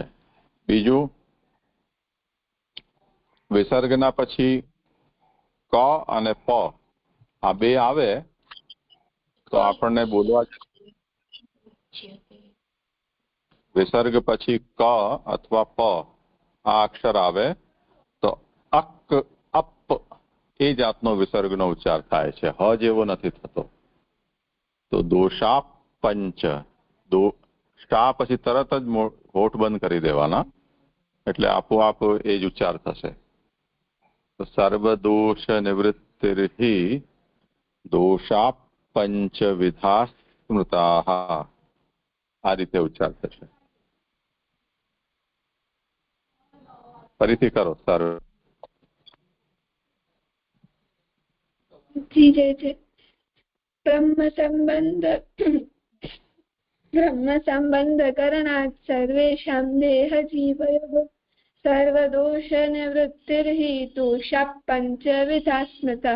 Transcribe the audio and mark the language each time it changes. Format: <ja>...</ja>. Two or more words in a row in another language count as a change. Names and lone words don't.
<gu>બીજું, વિસર્ગના પછી ક અને પ આ બે આવે તો આપણને બોલવા, વિસર્ગ પછી ક અથવા પ આ અક્ષર આવે તો અક અપ એ જાતનો વિસર્ગનો ઉચ્ચાર થાય છે, હ જેવો નથી થતો. તો</gu> <sa>દોષા પંચ,</sa> <gu>શા પછી તરત જ હોઠ બંધ કરી દેવાના, એટલે આપોઆપ એ જ ઉચ્ચાર થશે.</gu> <sa>તો સર્વ દોષ નિવૃત્તિ निवृत्तिर्हि दोषा पंचविधा स्मृताः</sa> <gu>આ રીતે ઉચ્ચાર થશે. ફરીથી કરો સર. જી જય જય.</gu> <sa>બ્રહ્મ સંબંધ કરણાत् સર્વેષાં દેહ જીવયોઃ સર્વદોષ નિવૃત્તિર્હિ દોષા પંચવિધા સ્મૃતઃ.</sa>